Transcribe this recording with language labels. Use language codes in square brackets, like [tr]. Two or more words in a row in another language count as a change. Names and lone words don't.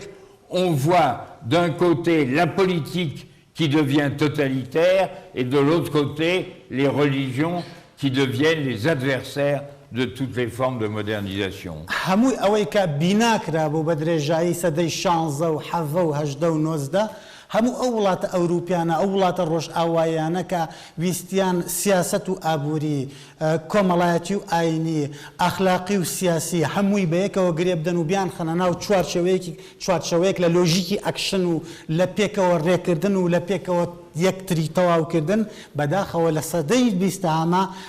[fr] On voit d'un côté la politique qui devient totalitaire et de l'autre côté les religions qui deviennent les adversaires de toutes les formes de modernisation. [ckb] هەمووی ئەوەی کە بیناکرا بوو بە درێژایی سەدەی 16 و 17 و 18 و 19 هەموو ئەو وڵاتە ئەوروپیانە ئەو وڵاتە ڕۆژئاوایانە کە ویستیان سیاست و ئابووری کۆمەڵایەتی و ئاینی ئەخلاقی و سیاسی هەمووی بەیەکەوە گرێ بدەن و بیان خەنە ناو چوارچەوەیەک لە لۆژیکی ئەکشن و لە پێکەوە ڕێکردن و لە پێکەوە یەکتری تەواوکردن بەداخەوە لە سەدەی 20هەمە